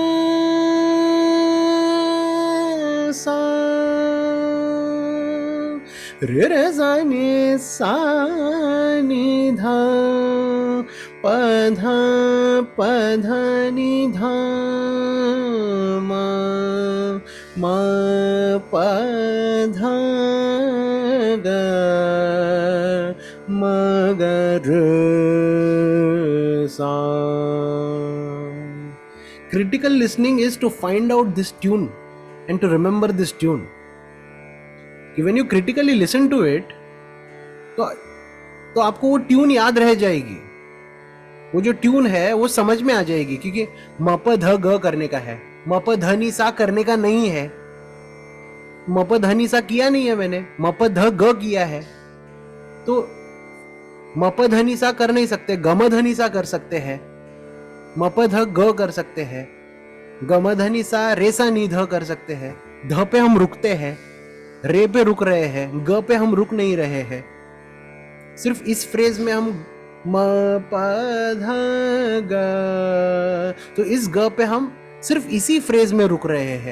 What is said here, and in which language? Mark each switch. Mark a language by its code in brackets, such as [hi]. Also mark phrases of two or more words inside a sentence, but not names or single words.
[hi] सा रे रे सा नि ध प ध नि ध म प ध ग म ग र सा. [en] Critical listening is to find out this tune and to remember this tune. कि when you critically listen to it, [hi] तो आपको वो ट्यून याद रह जाएगी. वो जो ट्यून है वो समझ में आ जाएगी, क्योंकि म प ध ग करने का है, म प ध नि सा करने का नहीं है. म प ध नि सा किया नहीं है मैंने, म प ध ग किया है. तो म प ध नि सा कर नहीं सकते, ग म ध नि सा कर सकते हैं, म प ध ग कर सकते हैं, ग म ध नि सा रे सा नि ध कर सकते हैं. ध पे हम रुकते हैं, रे पे रुक रहे हैं, ग पे हम रुक नहीं रहे हैं. सिर्फ इस फ्रेज में हम म प ध ग, तो इस ग पे हम सिर्फ इसी फ्रेज में रुक रहे हैं.